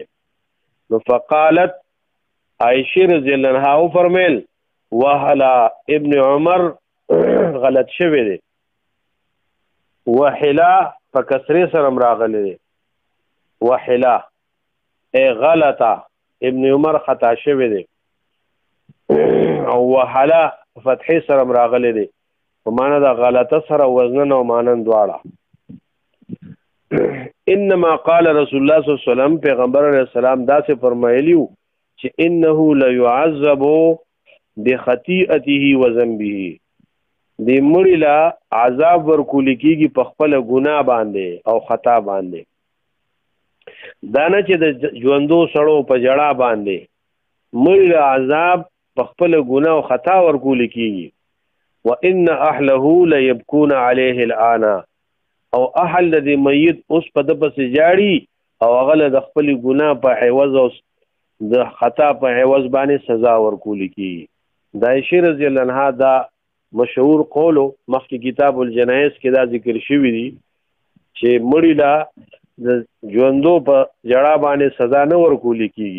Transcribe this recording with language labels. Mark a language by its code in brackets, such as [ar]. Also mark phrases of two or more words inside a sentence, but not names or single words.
[ps] نو [ar] فقالت عائشه رضی الله عنها [ps] فرمایل وهلا ابن عمر غلط شوی دی، وحلا په کسره سره راغلی دی، وحلا ای غلطه ابن عمر خطا شوی دی او وحلا فتحې سره راغلی دی په معنا د غلطه سره وزن او مانن دواړه. [ar] انما قال رسول الله صلی الله علیه وسلم، [ps] پیغمبر علیه السلام داسې فرمایلیو چې [ar] انه لا يعذب بخطیئته وذنبه، [ps] دې مړی لا عذاب ورکول کیږي په خپل ګناه باندې او خطا باندې. دا نه چې د ژوندو سړو په جړه باندې مړي له عذاب په خپل ګناه او خطا ورکول کیږي. [ar] وان اهله ليبكون عليه الان، [ps] او اهل د میت اوس په د پسې جاړي او هغه د خپل ګناه په عوض او د خطا په عوض باندې سزا ورکول کیږي. د عائشہ [ar] رضی الله عنها [ps] دا مشهور قول مخکې کتاب الجنایز کې دا ذکر شوی دی چې مړی لا د ژوندو په جړه باندې سزا نه ورکول کیږي.